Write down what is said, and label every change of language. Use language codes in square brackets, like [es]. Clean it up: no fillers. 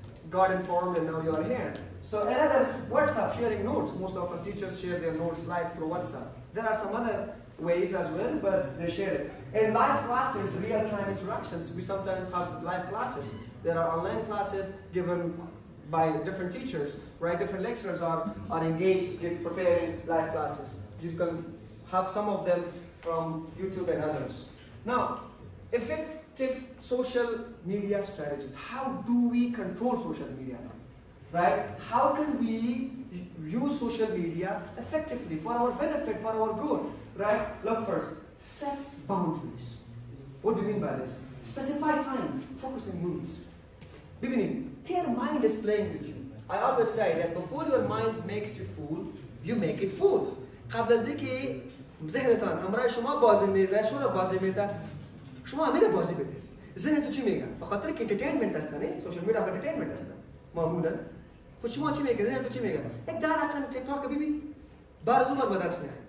[en] got informed and now you are here so another WhatsApp sharing notes most of our teachers share their notes slides through WhatsApp there are some other ways as well but they share it and live classes real-time interactions we sometimes have live classes there are online classes given by different teachers, right? Different lecturers are engaged in preparing live classes. You can have some of them from YouTube and others. Now, effective social media strategies. How do we control social media? Right? How can we use social media effectively for our benefit, for our good? Right? Look first, set boundaries. What do you mean by this? Specify times, focus on moods. Beginning, your mind is playing with you. I always say that before your mind makes you fool, you make it fool. [fa] قبل از اینکه ذهنتان همراه شما بازی میده، شما بازی میده، شما همین بازی بده. ذهن تو چی میگه؟ بخاطر که انترتینمنت هستن، سوشال میدیا انترتینمنت هستن. معمولا خود شما چی میگه؟ ذهن تو چی میگه؟ یک داره اصلا تیک تاک ببین. بارزو ما درس نه.